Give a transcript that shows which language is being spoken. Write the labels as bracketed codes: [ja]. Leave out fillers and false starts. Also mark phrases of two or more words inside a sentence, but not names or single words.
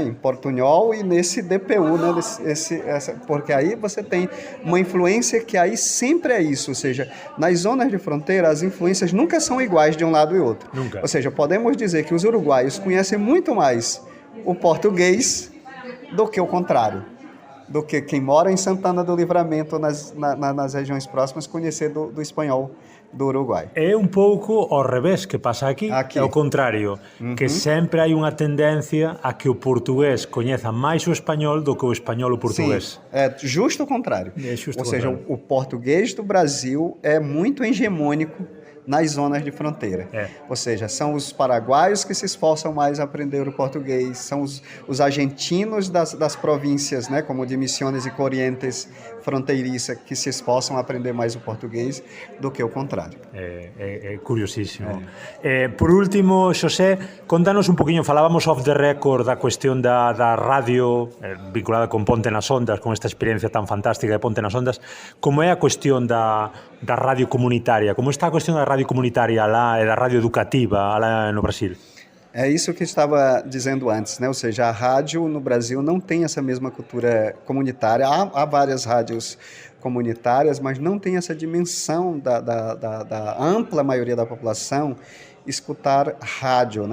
[pt] Em portunhol e nesse DPU, né? Porque aí você tem uma influência que aí sempre é isso, ou seja, nas zonas de fronteira as influências nunca são iguais de um lado e outro. Nunca. Ou seja, podemos dizer que os uruguaios conhecem muito mais o português do que o contrário, do que quem mora em Santana do Livramento, nas regiões próximas, conhecer do espanhol do Uruguai. [gl] É un pouco ao revés que pasa aquí. É o contrario, que sempre hai unha tendencia a que o portugués coñeza máis o español do que o español o portugués. [pt] Sim, é justo o contrário. Ou seja, o português do Brasil é muito hegemônico nas zonas de fronteira. Ou seja, são os paraguaios que se esforçam mais a aprender o português, são os argentinos das províncias, né, como de Misiones e Corrientes, fronteiriça, que se esforçam a aprender mais o portugués do que o contrário. [gl] É curiosísimo. Por último, Xosé, contanos un poquinho, falábamos [en] off the record [gl] da cuestión da radio vinculada con Ponte nas Ondas, con esta experiencia tan fantástica de Ponte nas Ondas, como é a cuestión da radio comunitaria, como está a cuestión da radio comunitaria lá e da radio educativa lá no Brasil? [pt] É isso que eu estava dizendo antes, né? Ou seja, a rádio no Brasil não tem essa mesma cultura comunitária. Há várias rádios comunitárias, mas não tem essa dimensão da ampla maioria da população escutar rádio, né?